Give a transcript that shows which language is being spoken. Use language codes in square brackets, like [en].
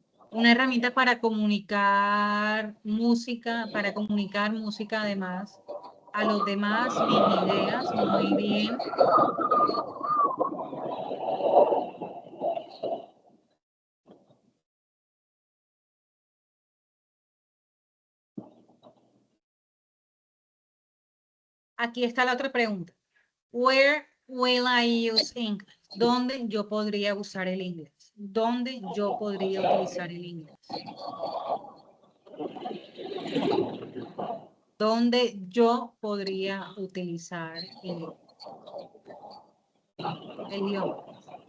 [es] Una herramienta para comunicar música además a los demás, mis ideas. Muy bien. Aquí está la otra pregunta. [en] Where will I use English? [es] ¿Dónde yo podría usar el inglés? ¿Dónde yo podría utilizar el inglés? ¿Dónde yo podría utilizar el idioma?